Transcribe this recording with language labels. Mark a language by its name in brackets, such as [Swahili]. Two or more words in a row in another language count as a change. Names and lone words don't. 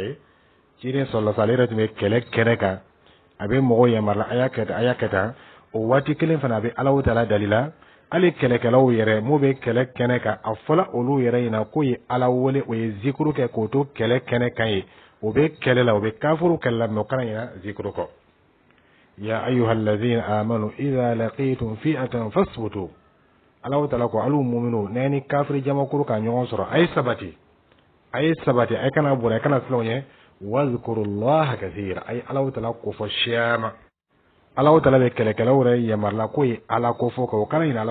[Bambara] ye cirin [Arabic] صلى الله عليه [Bambara] ale yɛrɛ tun bɛ kɛlɛ kɛnɛ kan a bɛ mɔgɔw yamarla a y'a kɛ tan o waati kelen fana a bɛ [Arabic] الله تعالى [Bambara] dalila hali kɛlɛkɛlaw yɛrɛ m'o bɛ kɛlɛ kɛnɛ kan a fɔla olu yɛrɛ ɲɛna k'o ye ala wele o ye zikuru kɛ k'o to kɛlɛ kɛnɛ kan ye o bɛ kɛlɛ la o bɛ kafuru kɛlɛ la mɛ o kana ɲina zikuru kɔ [Arabic] يا أيها الذين آمنوا إذا لقيتم فئة فاثبتوا الله تعالى [Bambara] ko alu mu'minu n'a ni kafiri jamakuru ka ɲɔgɔn sɔrɔ a ye sabati a kana bɔra a kana filaw ɲɛ [Arabic] واذكروا الله كثيرا [Bambara] a ye [Arabic] الله تعالى [Bambara] ko fɔ caman [Arabic] الله تعالى [Bambara] bɛ kɛlɛkɛlaw yɛrɛ yamarla k'o ye ala ko fɔ o kana ɲina